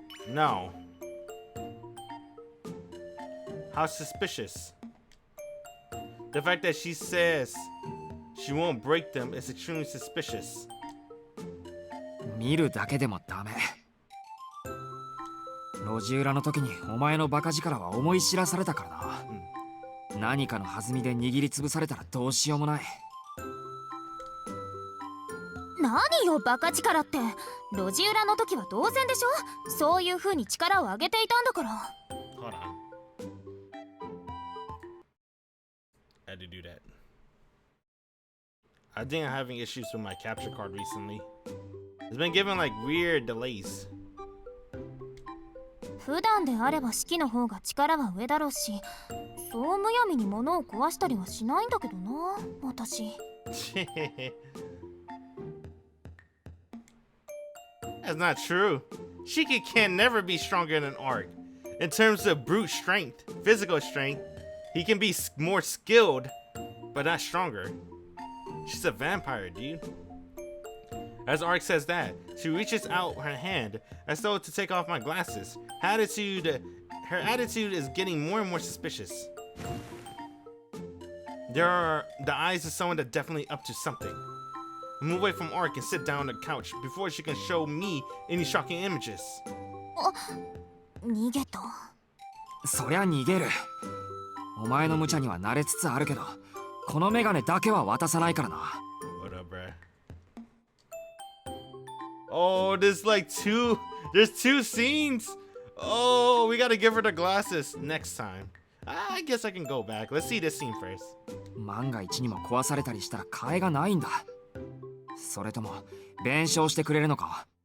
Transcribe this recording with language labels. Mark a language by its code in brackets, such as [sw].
[en] No. How suspicious. The fact that she says she won't break them is extremely suspicious. [ja] 見るだけでもダメ。路地裏の時にお前のバカ力は思い知らされたからな。何かの弾みで握りつぶされたらどうしようもない。何よバカ力って。路地裏の時は同然でしょ。そういう風に力を上げていたんだから。 [en] Hold on. I had to do that. I think I'm having issues with my capture card recently. It's been giving like weird delays. [ja] 普段であれば式の方が力は上だろうし、そうむやみに物を壊したりはしないんだけどな、私。 [en] That's not true. Shiki can never be stronger than Arc. In terms of brute strength, physical strength, he can be more skilled, but not stronger. She's a vampire, dude. As Arc says that, she reaches out her hand as though to take off my glasses. Her attitude is getting more and more suspicious. There are the eyes of someone that's definitely up to something. Move away from Arc and sit down on the couch before she can show me any shocking images. [ja] 逃げた。そりゃ逃げる。お前の無茶には慣れつつあるけど、このメガネだけは渡さないからな。 [en] What up, bruh? Oh, there's two scenes. Oh, we gotta give her the glasses next time. I guess I can go back. Let's see this scene first. [ja] 万が一にも壊されたりしたら替えがないんだ。それとも弁償してくれるのか？